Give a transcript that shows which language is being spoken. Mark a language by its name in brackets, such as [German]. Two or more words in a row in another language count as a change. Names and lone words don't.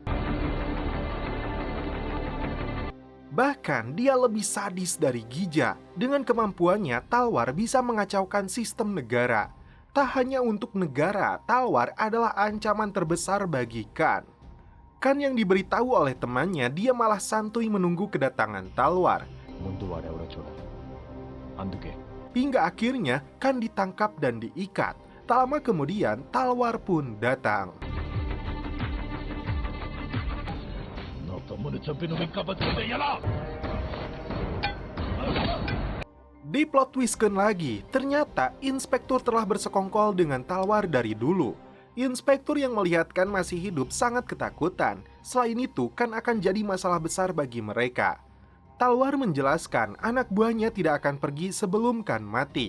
[Indonesian] Bahkan dia lebih sadis dari Gija. Dengan kemampuannya, Talwar bisa mengacaukan sistem negara. Tak hanya untuk negara, Talwar adalah ancaman terbesar bagi Khan. Khan yang diberitahu oleh temannya, dia malah santuy menunggu kedatangan Talwar. [Telugu] ముందు వాడెవడో చూడాలి అందుకే [Indonesian] Hingga akhirnya Khan ditangkap dan diikat. Tak lama kemudian, Talwar pun datang. [Telugu] నా తమ్ముని చంపి నువ్వు ఇంకా బతుకుంటే ఎలా? [Indonesian] Di plot twistkan lagi, ternyata inspektur telah bersekongkol dengan Talwar dari dulu. Inspektur yang melihat Khan masih hidup sangat ketakutan. Selain itu, Khan akan jadi masalah besar bagi mereka. Talwar menjelaskan anak buahnya tidak akan pergi sebelum Khan mati.